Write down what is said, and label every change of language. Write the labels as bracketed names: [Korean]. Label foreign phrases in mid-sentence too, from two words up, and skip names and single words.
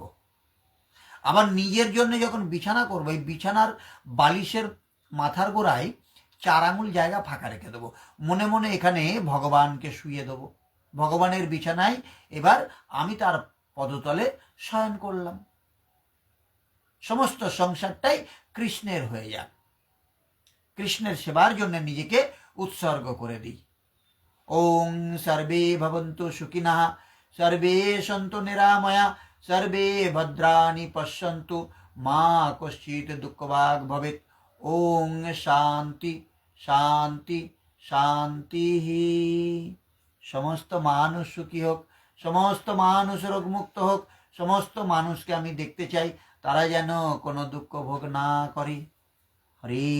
[Bangla] আবার নিজের জন্য যখন বিছানা করবো এই বিছানার বালিশের মাথার গোড়ায় 4 আঙুল জায়গা ফাঁকা রেখে দেবো, মনে মনে এখানে ভগবানকে শুইয়ে দেবো, ভগবানের বিছানায় এবার আমি তার পদতলে শয়ন করলাম। সমস্ত সংসারটাই কৃষ্ণের হয়ে যাক, কৃষ্ণের সেবার জন্য নিজেকে উৎসর্গ করে দিই। [Sanskrit] ওং সর্বে ভবন্তু সুখিনঃ, সর্বে সন্তু নিরাময়া, সর্বে ভদ্রাণি পশ্যন্তু, মা কশ্চিৎ দুঃখভাগ্ ভবেৎ। ওং শান্তি শান্তি শান্তি। [Bangla] সমস্ত মানুষ সুখী হোক, সমস্ত মানুষ রোগমুক্ত হোক, সমস্ত মানুষকে আমি দেখতে চাই তারা যেন কোনো দুঃখ ভোগ না করে।